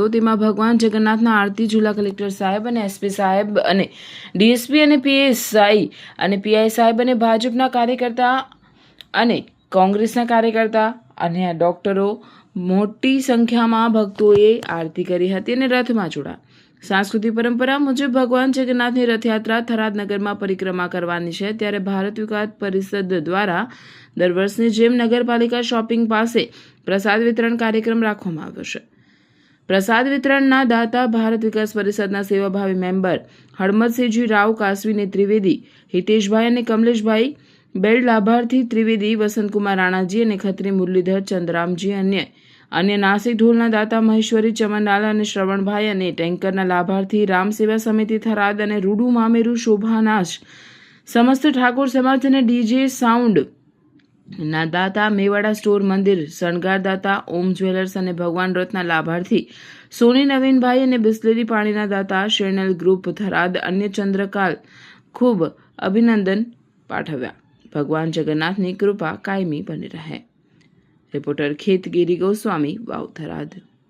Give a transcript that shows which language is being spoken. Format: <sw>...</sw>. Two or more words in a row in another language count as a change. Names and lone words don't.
<gu>તેમાં ભગવાન જગન્નાથના આરતી જિલ્લા કલેક્ટર સાહેબ અને એસપી સાહેબ અને ડીએસપી અને પીએસઆઈ અને પીઆઈ સાહેબ અને ભાજપના કાર્યકર્તા અને કોંગ્રેસના કાર્યકર્તા અને ડોક્ટરો મોટી સંખ્યામાં ભક્તોએ આરતી કરી હતી અને રથમાં જોડાયા। સાંસ્કૃતિક પરંપરા મુજબ ભગવાન જગન્નાથની રથયાત્રા થરાદ नगરમાં પરિક્રમા કરવાની છે। ત્યારે ભારત વિકાસ પરિષદ દ્વારા દર વર્ષની જેમ નગરપાલિકા શોપિંગ પાસે પ્રસાદ વિતરણ કાર્યક્રમ રાખવામાં આવ્યો છે। પ્રસાદ વિતરણના દાતા ભારત વિકાસ પરિષદના સેવાભાવી મેમ્બર હળમદસિંહજી રાવ કાસવીને ત્રિવેદી, હિતેશભાઈ અને કમલેશભાઈ બેલ્ટ લાભાર્થી ત્રિવેદી, વસંતકુમાર રાણાજી અને ખત્રી મુરલીધર ચંદ્રામજી અન્ય નાસિક ઢોલના દાતા મહેશ્વરી ચમનલાલ અને શ્રવણભાઈ અને ટેન્કરના લાભાર્થી રામ સેવા સમિતિ થરાદ અને રૂડુ મામેરુ શોભાનાશ સમસ્ત ઠાકોર સમાજ અને ડીજે સાઉન્ડ ના દાતા મેવાડા સ્ટોર મંદિર શણગાર દાતા ઓમ જ્વેલર્સ અને ભગવાન રથના લાભાર્થી સોની નવીનભાઈ અને બિસ્લેરી પાણીના દાતા શેરનલ ગ્રુપ થરાદ અન્ય ચંદ્રકાલ ખૂબ અભિનંદન પાઠવ્યા। ભગવાન જગન્નાથની કૃપા કાયમી બની રહે। રિપોર્ટર ખેતગિરી ગોસ્વામી વાવ થરાદ।</gu>